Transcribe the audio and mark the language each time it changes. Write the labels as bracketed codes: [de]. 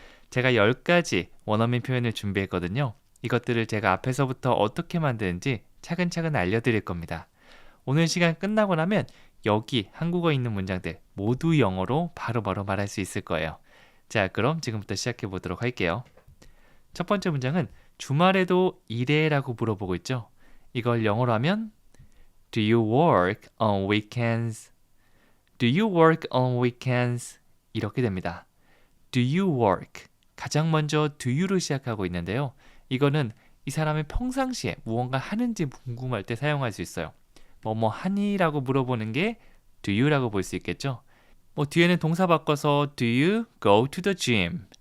[ko] 제가 10가지 원어민 표현을 준비했거든요. 이것들을 제가 앞에서부터 어떻게 만드는지 차근차근 알려드릴 겁니다. 오늘 시간 끝나고 나면 여기 한국어 있는 문장들 모두 영어로 바로바로 말할 수 있을 거예요. 자, 그럼 지금부터 시작해 보도록 할게요. 첫 번째 문장은 주말에도 일해? 라고 물어보고 있죠. 이걸 영어로 하면 [en] Do you work on weekends? Do you work on weekends? [ko] 이렇게 됩니다. [en] Do you work? [ko] 가장 먼저 do you로 시작하고 있는데요. 이거는 이 사람이 평상시에 무언가 하는지 궁금할 때 사용할 수 있어요. 뭐 하니? 라고 물어보는 게 do you라고 볼 수 있겠죠. 뒤에는 동사 바꿔서 [en] Do you go to the gym?